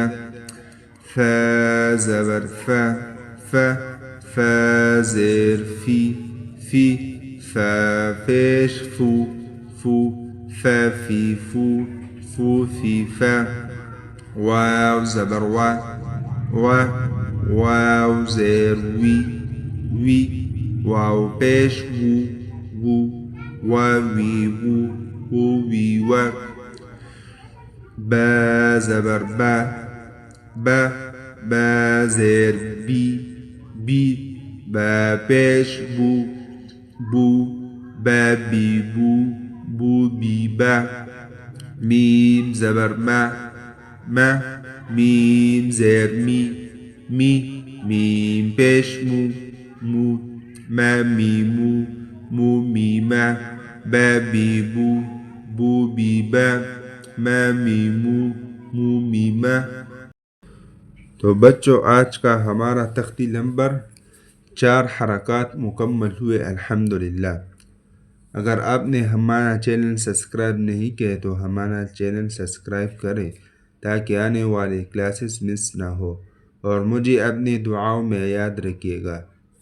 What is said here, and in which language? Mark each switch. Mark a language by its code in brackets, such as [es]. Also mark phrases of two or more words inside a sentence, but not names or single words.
[ur] فا زبر فا، فا فا زير في، في فا فيش فو، فو فا في فو، فو في فا. واو زبر وا، وا واو زير وي، وي واو بيش وو، وو واوي وو، ووي وا. با زبر با، با با زير بي، بي با بيش بو، بو با بي بو، بو بي با. ميم زبر ما، ما ميم زير مي، مي ميم بيش مو، مو ما مي مو، مو مي ما. با بي بو، بو بي با. ما مي مو، مو مي ما. تو بچوں آج کا ہمارا تختی نمبر 4 حرکت مکمل ہوئے الحمدللہ. اگر آپ نے ہمارا [en] channel subscribe [ur] نہیں کیا تو ہمارا [en] channel subscribe [ur] کریں تاکہ آنے والے [en] classes miss [ur] نہ ہو اور مجھے اپنی دعاؤں میں یاد رکھیے گا.